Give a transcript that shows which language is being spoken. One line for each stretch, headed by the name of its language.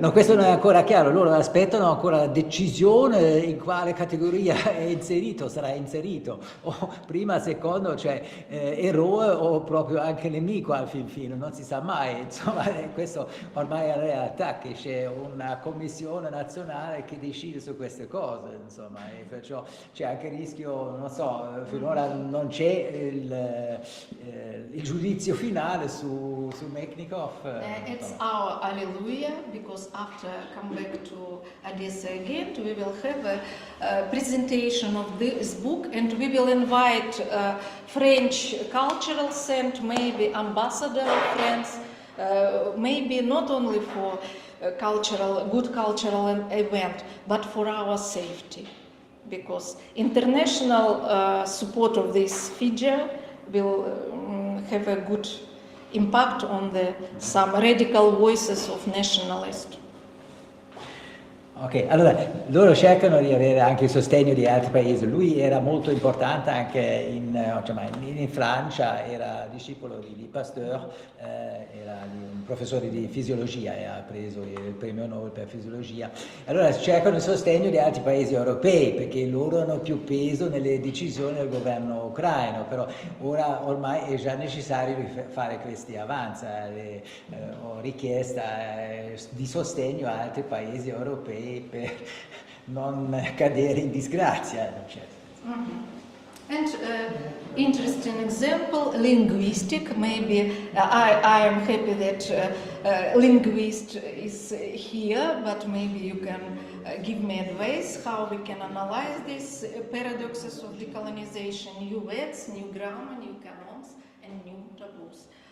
Italian: No, questo non è ancora chiaro, loro aspettano ancora la decisione in quale categoria è inserito, sarà inserito, o prima, secondo, cioè eroe o proprio anche nemico al fin fine, non si sa mai, insomma, questo ormai è la realtà, che c'è una commissione nazionale che decide su queste cose, insomma, e perciò c'è anche il rischio, non so, finora non c'è il giudizio finale su Mechnikov.
English: It's our hallelujah, because after come back to Odessa again, we will have a presentation of this book, and we will invite French cultural center, maybe ambassador of France, maybe not only for good cultural event, but for our safety, because international support of this figure will have a good impact on some radical voices of nationalists.
Italian: Ok, allora loro cercano di avere anche il sostegno di altri paesi. Lui era molto importante anche in Francia, era discepolo di Pasteur, era un professore di fisiologia e ha preso il premio Nobel per fisiologia. Allora cercano il sostegno di altri paesi europei perché loro hanno più peso nelle decisioni del governo ucraino, però ora ormai è già necessario fare questi avanzi. Ho richiesta di sostegno a altri paesi europei per non cadere in disgrazia.
English: And interesting example, linguistic. Maybe I am happy that linguist is here, but maybe you can give me advice how we can analyze these paradoxes of decolonization: new words, new grammar, new canons, and new taboos.